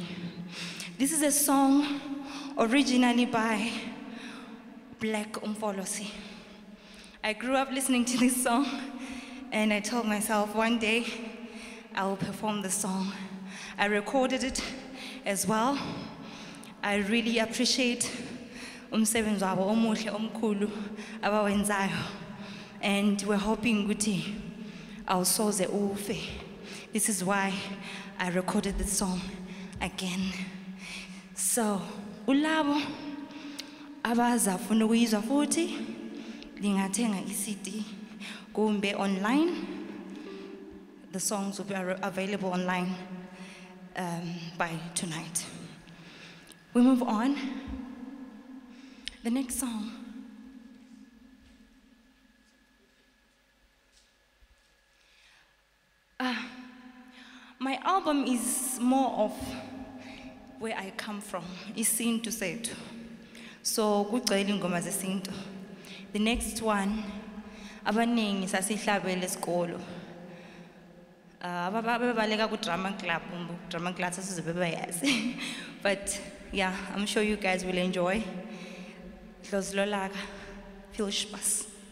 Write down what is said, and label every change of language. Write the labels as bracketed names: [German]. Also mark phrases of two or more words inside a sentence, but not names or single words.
[English] This is a song originally by Black Umfolosi. I grew up listening to this song, and I told myself one day I will perform the song. I recorded it as well. I really appreciate [North Ndebele] umsebenzi wabo omuhle omkhulu abawenzayo, [English] and we're hoping [North Ndebele] ukuthi awusoze ufe. [English] This is why I recorded the song again. So, [North Ndebele] ulabo abazafuna ukuyizwa futhi lingathenga iCD kumbe online. [English] The songs will be available online by tonight. We move on. The next song. My album is more of where I come from, [North Ndebele] isintu sethu. So kugcwele ingoma zesintu. [English] The next one, [North Ndebele] abaningi sasihlabele esikolo. Ababaleka ku [English] drama club, drama class [North Ndebele] sasizobe bayazi. [English] But yeah, I'm sure you guys will enjoy. Dlozlolaka, feel spaß.